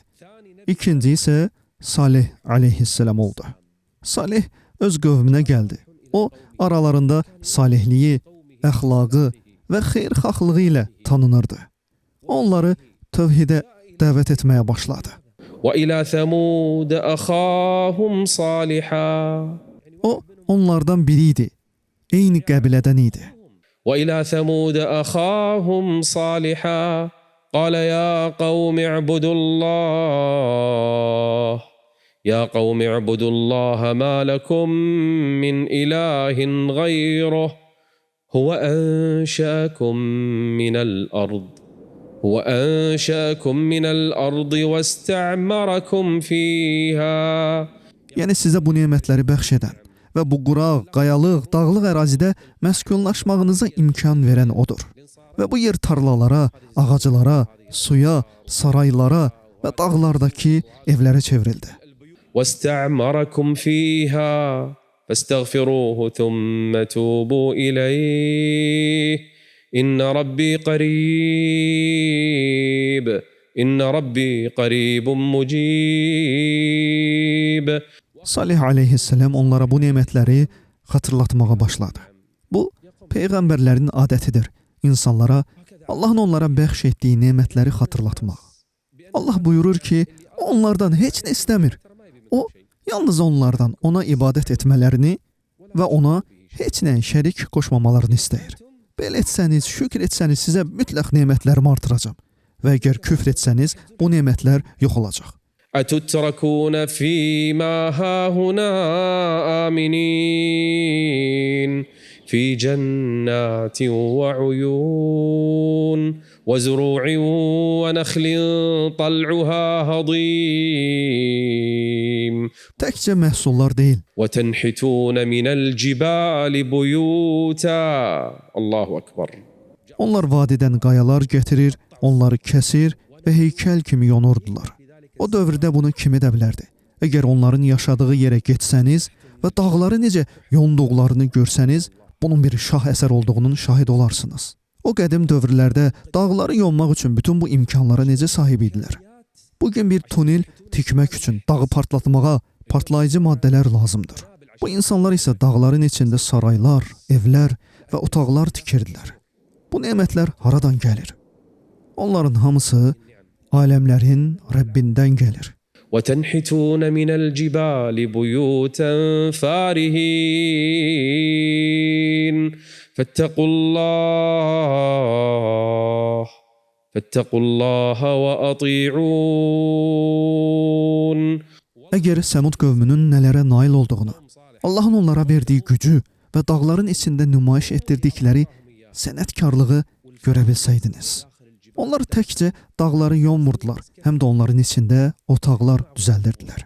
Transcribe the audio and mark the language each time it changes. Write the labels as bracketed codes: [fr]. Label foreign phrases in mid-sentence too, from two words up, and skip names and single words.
[az] İkinci isə Salih aleyhisselam oldu. Salih öz qövmünə gəldi. O aralarında salihliyi, əxlaqı və xeyirxahlığı ilə tanınırdı. Onları tövhidə dəvət etməyə başladı. [ar] وَإِلَى ثَمُودَ أَخَاهُمْ صَالِحًا. [az] O onlardan biri idi. Eyni qəbilədən idi. [ar] وَإِلَى ثَمُودَ أَخَاهُمْ صَالِحًا قَالَ يَا قَوْمِ اعْبُدُوا اللَّهَ يَا قَوْمِ اعْبُدُوا اللَّهَ مَا لَكُمْ مِنْ إِلَٰهٍ غَيْرُهُ هو أنشأكم من الأرض واستعمركم فيها. [az] Yəni sizə bu nemətləri bəxş edən və bu quraq, qayalıq, dağlıq ərazidə məskunlaşmağınıza imkan verən odur. Və bu yer tarlalara, ağaclara, suya, saraylara və dağlardakı evlərə çevrildi. [ar] واستعمركم فيها فاستغفروه ثم توبوا إليه إن ربي قريب مجيب. [az] Salih aleyhisselam onlara bu nemətləri xatırlatmağa başladı. Bu, peyğəmbərlərin adətidir. İnsanlara, Allahın onlara bəxş etdiyi nemətləri xatırlatmaq. Allah buyurur ki, onlardan heç nə istəmir. O, yalnız onlardan ona ibadət etmələrini və ona heç nəyə şərik qoşmamalarını istəyir. Belə etsəniz, şükür etsəniz, sizə mütləq nemətlərimi artıracam. Və əgər küfr etsəniz, bu nemətlər yox olacaq. [ar] أتتركون فيما هاهنا آمنين في جنات وعيون وزروع ونخل طلعها هضيم [az] Təkcə məhsullar deyil. [ar] وتنحتون من الجبال بيوتا. الله أكبر. [az] Onlar vadidən qayalar gətirir, onları kəsir və heykəl kimi yonurdular. O dövrdə bunu kim edə bilərdi? Əgər onların yaşadığı yerə getsəniz və dağları necə yonduqlarını görsəniz, bunun bir şah əsər olduğunun şahid olarsınız. O qədim dövrlərdə dağları yonmaq üçün bütün bu imkanlara necə sahib idilər? Bugün bir tunel tikmək üçün dağı partlatmağa partlayıcı maddələr lazımdır. Bu insanlar isə dağların içində saraylar, evlər və otaqlar tikirdilər. Bu nemətlər haradan gəlir? Onların hamısı aləmlərin Rəbbindən gəlir. [ar] وتنحتون من الجبال بيوتا فارهين فاتقوا الله وأطيعون. [az] Əgər Səmud qövmünün nələrə nail olduğunu, Allahın onlara verdiyi gücü və dağların içində nümayiş etdirdikləri sənətkarlığı görə bilsəydiniz. Onlar təkcə dağları yonmurdular, həm də onların içində otaqlar düzəldirdilər.